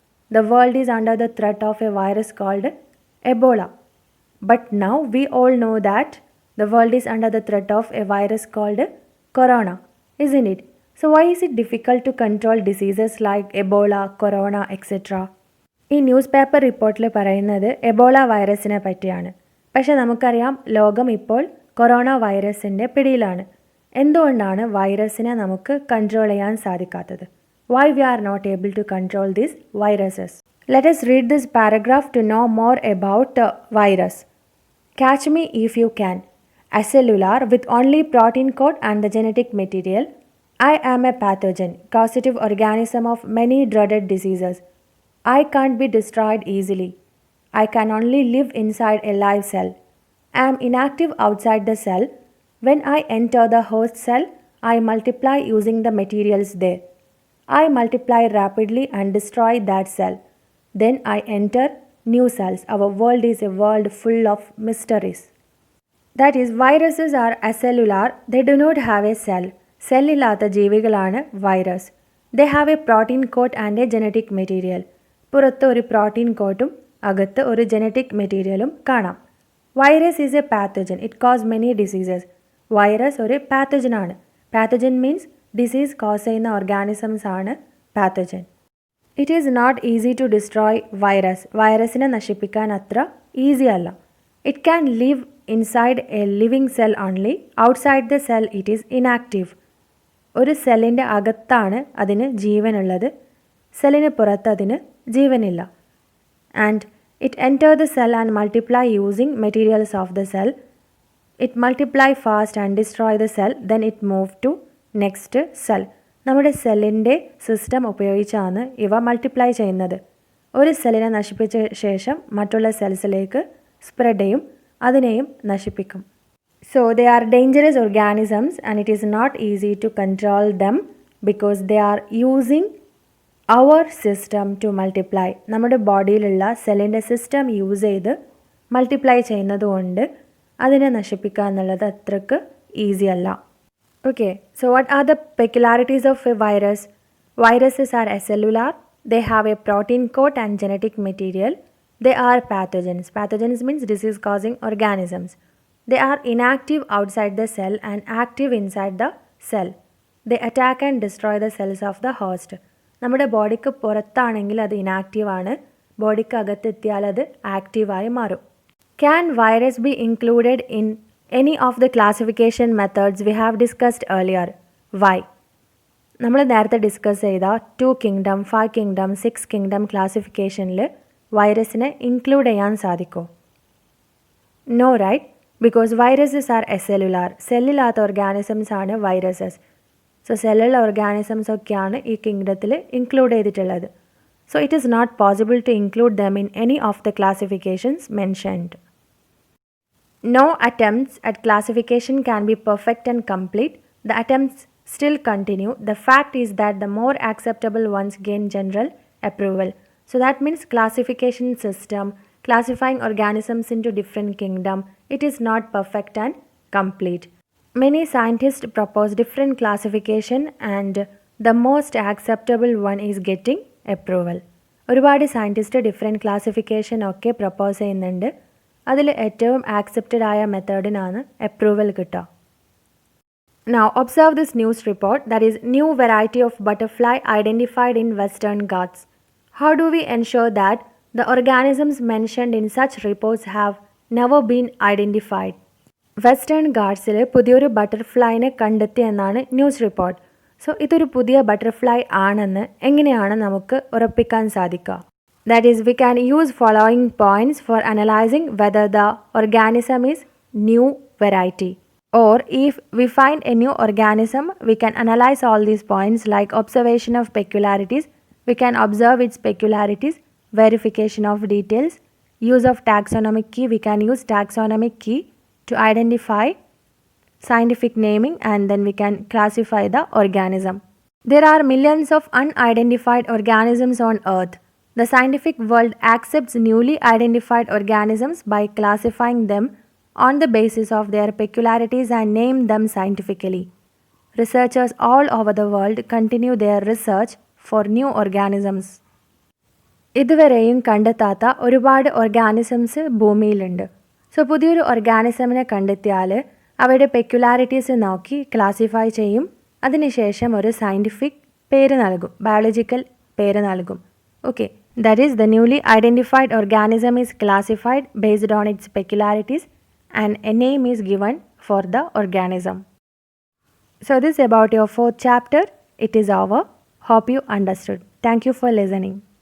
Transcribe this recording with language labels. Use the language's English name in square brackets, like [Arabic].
[English] The world is under the threat of a virus called Ebola. But now we all know that the world is under the threat of a virus called Corona, isn't it? So why is it difficult to control diseases like Ebola, Corona, etc.? [Malayalam] ഈ news paper റിപ്പോർട്ടിൽ പറയുന്നത് Ebola വൈറസിനെ പറ്റിയാണ്. പക്ഷെ നമുക്കറിയാം ലോകം ഇപ്പോൾ corona വൈറസിൻ്റെ പിടിയിലാണ്. എന്തുകൊണ്ടാണ് വൈറസിനെ നമുക്ക് കൺട്രോൾ ചെയ്യാൻ സാധിക്കാത്തത്? [English] Why we are not able to control these viruses? Let us read this paragraph to know more about virus. Catch me if you can. Acellular with only protein code and the genetic material. I am a pathogen, causative organism of many dreaded diseases. I can't be destroyed easily. I can only live inside a live cell. I am inactive outside the cell. When I enter the host cell, I multiply using the materials there. I multiply rapidly and destroy that cell. Then I enter new cells. Our world is a world full of mysteries. That is, viruses are acellular. They do not have a cell. [Malayalam] Cell ഇല്ലാത്ത ജീവികളാണ് virus. [English] They have a protein coat and a genetic material. [Malayalam] പുറത്ത് ഒരു protein കോട്ടും അകത്ത് ഒരു genetic മെറ്റീരിയലും കാണാം. [English] Virus is a pathogen. It cause many diseases. [Malayalam] Virus ഒരു പാത്തജനാണ്. Pathogen means disease cause ചെയ്യുന്ന ഓർഗാനിസംസ് ആണ് pathogen. [English] It is not easy to destroy virus. [Malayalam] വൈറസിനെ നശിപ്പിക്കാൻ അത്ര ഈസി അല്ല. [English] It can live inside a living cell only. Outside the cell it is inactive. [Malayalam] ഒരു സെല്ലിൻ്റെ അകത്താണ് അതിന് ജീവനുള്ളത്. സെല്ലിന് പുറത്ത് അതിന് ജീവനില്ല. [English] And it enter the cell and multiply using materials of the cell. It multiply fast and destroy the cell. Then it move to next cell. [Malayalam] നമ്മുടെ സെല്ലിൻ്റെ system ഉപയോഗിച്ചാണ് ഇവ മൾട്ടിപ്ലൈ ചെയ്യുന്നത്. ഒരു സെല്ലിനെ നശിപ്പിച്ച ശേഷം മറ്റുള്ള സെൽസിലേക്ക് സ്പ്രെഡ് ചെയ്യും, അതിനെയും നശിപ്പിക്കും. [English] So they are dangerous organisms and it is not easy to control them because they are using അവർ system to multiply, [Malayalam] നമ്മുടെ ബോഡിയിലുള്ള സെല്ലിൻ്റെ സിസ്റ്റം യൂസ് ചെയ്ത് മൾട്ടിപ്ലൈ ചെയ്യുന്നതുകൊണ്ട് അതിനെ നശിപ്പിക്കുക എന്നുള്ളത് അത്രക്ക് ഈസി അല്ല. [English] Okay, so what are the peculiarities of a virus? Viruses are acellular, they have a protein coat and genetic material, they are pathogens. Pathogens means disease causing organisms. They are inactive outside the cell and active inside the cell. They attack and destroy the cells of the host. [Malayalam] നമ്മുടെ ബോഡിക്ക് പുറത്താണെങ്കിൽ അത് inactive ആണ്, ബോഡിക്ക് അകത്തെത്തിയാൽ അത് ആക്റ്റീവായി മാറും. [English] Can virus be included in any of the classification methods we have discussed earlier? Why? [Malayalam] നമ്മൾ നേരത്തെ discuss ചെയ്ത 2 കിങ്ഡം, 5 കിങ്ഡം, 6 കിങ്ഡം ക്ലാസിഫിക്കേഷനിൽ വൈറസിനെ ഇൻക്ലൂഡ് ചെയ്യാൻ സാധിക്കുമോ? [English] No, right, because viruses are acellular. [Malayalam] സെല്ലില്ലാത്ത organisms ആണ് വൈറസസ്. സോ സെല്ലുള്ള ഓർഗാനിസംസ് ഒക്കെയാണ് ഈ കിങ്ഡത്തിൽ ഇൻക്ലൂഡ് ചെയ്തിട്ടുള്ളത്. [English] So it is not possible to include them in any of the classifications mentioned. No attempts at classification can be perfect and complete. The attempts still continue. The fact is that the more acceptable ones gain general approval. So that means classification system, classifying organisms into different kingdom, it is not perfect and complete. Many scientists propose different classification and the most acceptable one is getting approval. [Malayalam] ഒരുപാട് scientist different classification ഒക്കെ propose ചെയ്യുന്നുണ്ട്. അതിൽ ഏറ്റവും accepted ആയ മെത്തേഡിനാണ് approval കിട്ടുക. [English] Now observe this news report, that is new variety of butterfly identified in Western Ghats. How do we ensure that the organisms mentioned in such reports have never been identified? [Malayalam] Western ഗാർഡ്സിൽ പുതിയൊരു ബട്ടർഫ്ലൈനെ കണ്ടെത്തി എന്നാണ് news report. So ഇതൊരു പുതിയ butterfly ആണെന്ന് എങ്ങനെയാണ് നമുക്ക് ഉറപ്പിക്കാൻ സാധിക്കുക? [English] That is, we can use following points for analyzing whether the organism is new variety. Or if we find a new organism, we can analyze all these points like observation of peculiarities, we can observe its peculiarities, verification of details, use of taxonomic key, we can use taxonomic key to identify scientific naming, and then we can classify the organism. There are millions of unidentified organisms on Earth. The scientific world accepts newly identified organisms by classifying them on the basis of their peculiarities and name them scientifically. Researchers all over the world continue their research for new organisms. [Malayalam] ഇതുവരെയും കണ്ടെത്താത്ത ഒരുപാട് organisms ഭൂമിയിലുണ്ട്. So പുതിയൊരു ഓർഗാനിസമിനെ കണ്ടെത്തിയാൽ അവയുടെ peculiarities നോക്കി classify ചെയ്യും. അതിനുശേഷം ഒരു scientific പേര് നൽകും, ബയോളജിക്കൽ പേര് നൽകും. [English] Okay, that is, the newly identified organism is classified based on its peculiarities and a name is given for the organism. So this is about your 4th chapter. It is over. Hope you understood. Thank you for listening.